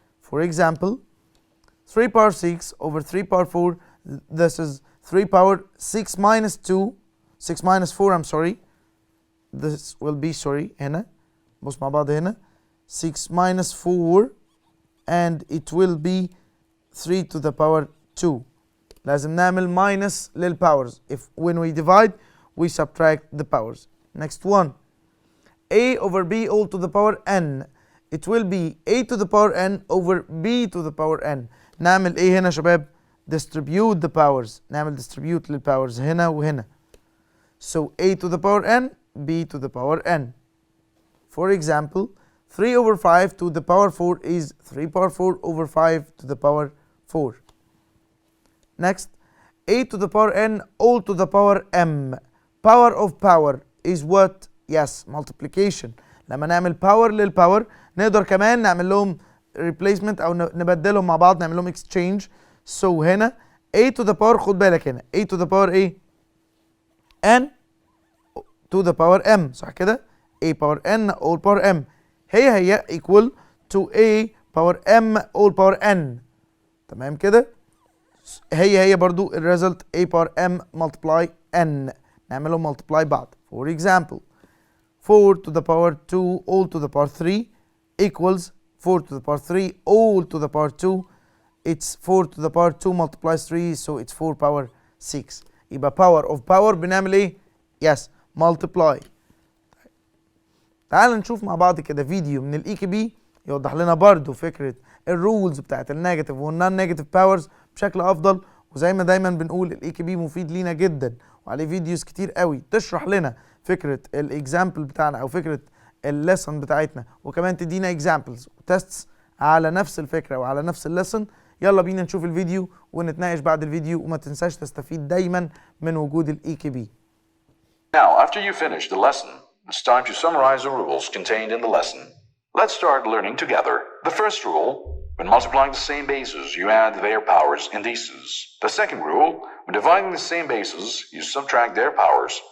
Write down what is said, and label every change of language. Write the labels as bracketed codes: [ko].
[en] For example, 3 power 6 over 3 power 4, this is 3 power 6 minus 2 6 minus 4, I'm sorry, this will be [ar] هنا بص مع بعض هنا [en] 6 minus 4 and it will be 3 to the power 2. [ar] لازم نعمل minus للpowers. [en] If when we divide we subtract the powers. Next one, a over b all to the power n, it will be a to the power n over b to the power n. [ar] نعمل ايه هنا شباب؟ [en] distribute the powers. نعمل distribute للpowers [ar] هنا وهنا, [en] so a to the power n b to the power n. For example, 3 over 5 to the power 4 is 3 power 4 over 5 to the power 4. Next, a to the power n all to the power m. Power of power is what? Yes, multiplication. [ar] لما نعمل power للpower نقدر كمان نعمل لهم replacement أو نبدلهم مع بعض, نعمل لهم exchange. [en] So هنا a to the power, [ar] خد بالك هنا [en] a to the power ايه؟ n to the power m, [ar] صح كده؟ [en] a power n all power m هي equal to a power m all power n. [ar] تمام كده؟ هي برضو الريزلت [en] a power m multiply n, [ar] نعملهم multiply بعض. [en] For example, 4 to the power 2 all to the power 3 equals 4 to the power 3 all to the power 2. It's 4 to the power 2 multiplies 3, so it's 4 power 6. [ar] يبقى power of power بنعمل ايه؟ [en] Yes, multiply. [ar] تعال نشوف مع بعض كده فيديو من الاي كي بي يوضح لنا برضو فكرة الرولز بتاعت النيجاتيف والنون نيجاتيف باورز بشكل افضل. وزي ما دايما بنقول الاي كي بي مفيد لينا جدا وعليه فيديوز كتير قوي تشرح لنا فكرة الاكزامبل بتاعنا او فكرة الليسن بتاعتنا, وكمان تدينا اكزامبلز وتستس على نفس الفكرة وعلى نفس الليسن. يلا بينا نشوف الفيديو ونتناقش بعد الفيديو, وما تنساش تستفيد دايما من وجود الاي كي بي. [en] Now, after you finish the lesson, it's time to summarize the rules contained in the lesson. Let's start learning together. The first rule, when multiplying the same bases, you add their powers indices. The second rule, when dividing the same bases, you subtract their powers.